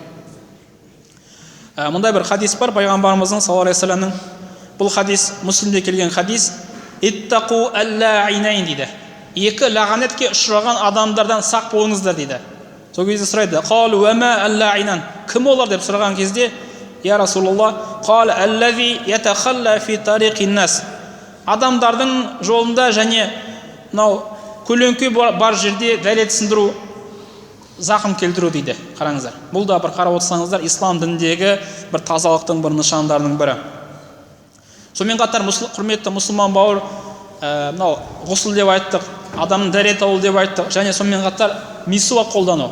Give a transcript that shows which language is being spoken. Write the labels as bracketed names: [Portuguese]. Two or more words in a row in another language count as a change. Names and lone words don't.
[Kazakh] Мұндай бір хадис бар пайғамбарымыздың [Arabic] صلى الله عليه وسلم. [Kazakh] Бұл хадис Муслимде келген хадис. [Arabic] اتقوا اللاعنين [Kazakh] дейді. Екі лағанетке ұшыраған адамдардан сақ болыңыздар дейді. Сол кезде сұрайды: [Arabic] "قالوا وما اللاعنان?" [Kazakh] Кім олар деп сұраған кезде, [Arabic] "يا رسول الله، قال الذي يتخلى في طريق الناس." [Kazakh] Адамдардың жолында және мынау көлеңке бар жерде дәрет сындыру, зақым келтіру дейді. Қараңыздар. Бұл да бір қарап отырсаңыздар, ислам дініндегі бір тазалықтың бір нышандарының бірі. Сонымен қатар құрметті мұсылман бауыр, мынау ғұсыл деп айттық, адамның дәрет алу деп айттық, және сонымен қатар мисуак қолдану.